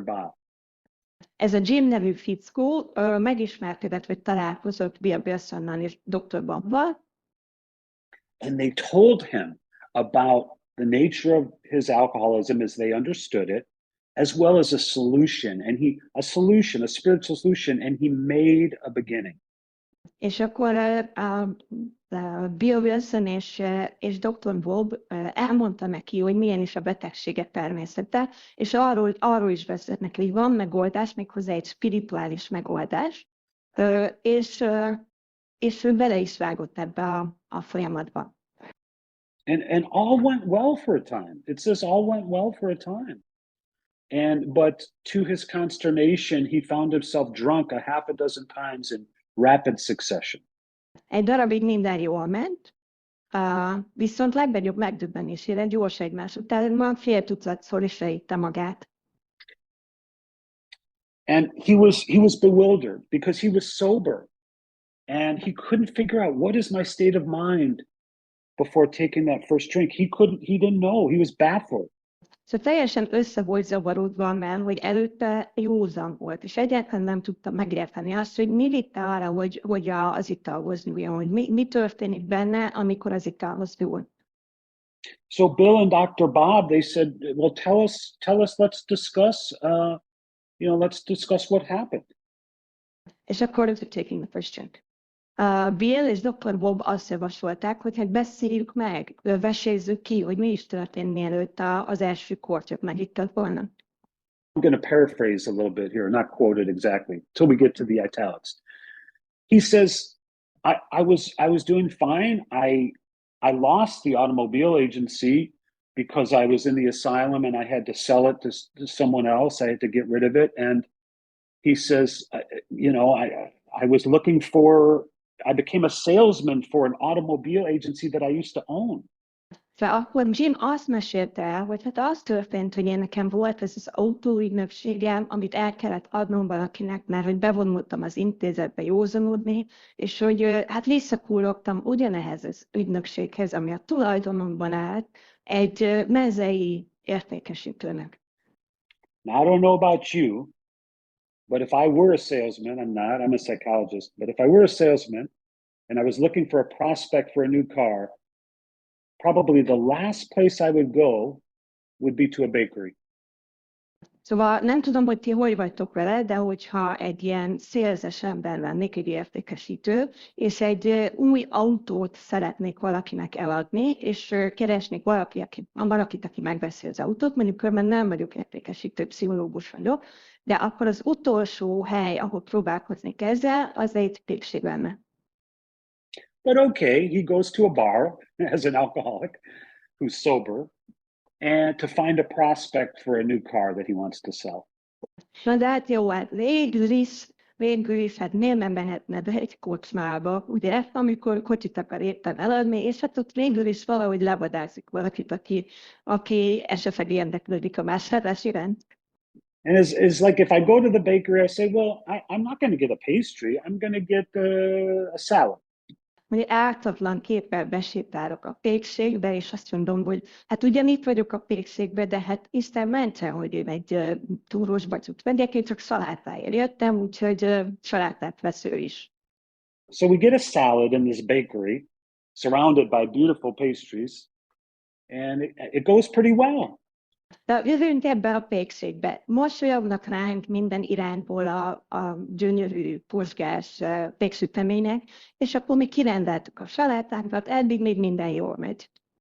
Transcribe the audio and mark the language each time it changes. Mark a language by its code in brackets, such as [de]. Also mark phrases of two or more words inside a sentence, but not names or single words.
[hu] Bob. Ez a Jim nevű fickó megismerkedett, vagy találkozott Bill Wilsonnal és Dr. Bobbal, [en] and they told him about the nature of his alcoholism as they understood it, as well as a solution, a spiritual solution, and he made a beginning. [hu] és akkor Bill Wilson és Dr. Bob elmondta neki, hogy milyen is a betegsége természete, és arról is vezetnek, hogy van megoldás, méghozzá egy spirituális megoldás, és ő bele is vágott ebbe a folyamatba. [en] And all went well for a time. It says all went well for a time. But to his consternation, he found himself drunk a half a dozen times in rapid succession. [hu] Egy darabig minden jól ment, viszont legnagyobb megdöbbenésére gyors egymás után már fél tucatszor is leitte magát. [en] And he was bewildered because he was sober, and he couldn't figure out what is my state of mind before taking that first drink. He didn't know. He was baffled. [hu] Szóval teljesen össze volt zavarodva, mert hogy előtte józan volt, és egyáltalán nem tudta megérteni azt, hogy mi vitte arra, hogy az italhoz nyúljon, hogy mi történik benne, amikor az italhoz nyúl. [en] So Bill and Dr. Bob, they said, well, tell us, let's discuss what happened. [hu] És akkor [en] taking the first drink. [hu] Bill és Dr. Bob azt javasolták, hogy hát beszéljük meg, vesézzük ki, hogy mi is történt, mielőtt az első kortyot megittat volna. [en] I'm going to paraphrase a little bit here, not quote it exactly, till we get to the italics. He says, I was doing fine. I lost the automobile agency because I was in the asylum and I had to sell it to someone else. I had to get rid of it. And he says, I became a salesman for an automobile agency that I used to own. [hu] Szóval akkor Jim azt mesélte el, hogy hát az történt, hogy én nekem volt ez az autóügynökségem, amit el kellett adnom valakinek, mert hogy bevonultam az intézetbe józanodni, és hogy hát visszakullogtam ugyanehez az ügynökséghez, ami a tulajdonomban állt, egy mezei értékesítőnek. [en] Now, I don't know about you, but if I were a salesman, I'm not, I'm a psychologist, but if I were a salesman and I was looking for a prospect for a new car, probably the last place I would go would be to a bakery. [hu] Szóval nem tudom, hogy ti hogy vagytok vele, de hogyha egy ilyen szélzes ember lennék, egy értékesítő, és egy új autót szeretnék valakinek eladni, és keresnék valakit, aki megveszi az autót, mondjuk körben nem vagyok értékesítő, pszichológus vagyok, de akkor az utolsó hely, ahol próbálkoznék ezzel, az egy pékség lenne. [en] But okay, he goes to a bar as an alcoholic who's sober, and to find a prospect for a new car that he wants to sell. [hu] Na de hát jó, hát végül is, hát miért nem mehetne be egy kocsmába, ugye, amikor kocsit akar éppen eladni, és hát ott végül is valahogy levadázik valakit, aki esetleg érdeklődik a vásárlás iránt. [en] And it's like if I go to the bakery, I say, well, I'm not going to get a pastry, I'm going to get a salad. [hu] Mondjuk ártatlan képpel besétálok a pékségbe, és azt mondom, hogy hát ugyan itt vagyok a pékségbe, de hát Isten mentsen, hogy én egy túrós bacut vegyek, én csak szalátáért jöttem, úgyhogy salátát vesz ő is. [en] So we get a salad in this bakery, surrounded by beautiful pastries, and it goes pretty well. [hu] De jövünk ebbe a pékségbe. Mosolyognak ránk minden irányból a gyönyörű, pozsgás péksütemények, és akkor mi kirendeltük a salátákat, eddig még minden jól megy.